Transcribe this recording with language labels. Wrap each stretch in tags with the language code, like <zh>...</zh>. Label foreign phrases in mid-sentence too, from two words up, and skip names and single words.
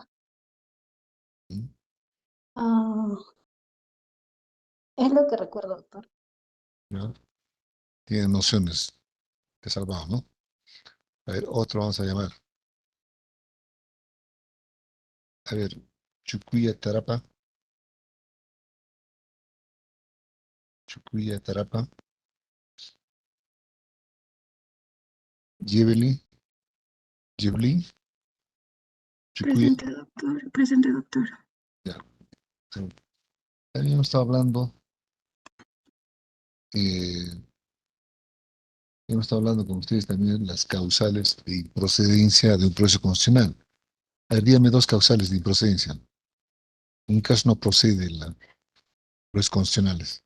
<es>¿Mm? Ah, es lo que recuerdo, doctor. ¿Ya? Tiene nociones de salvado, ¿no? A ver, otro vamos a llamar. A ver, Chucuya Tarapa. Chucuya Tarapa. Jebeli. Jebli. Chucuya. Presente, doctor. Presente, doctor. Ya. Sí. Habíamos estado hablando, eh, hemos estado hablando con ustedes también las causales de improcedencia de un proceso constitucional. A ver, dígame dos causales de improcedencia. En caso no procede los constitucionales.</es>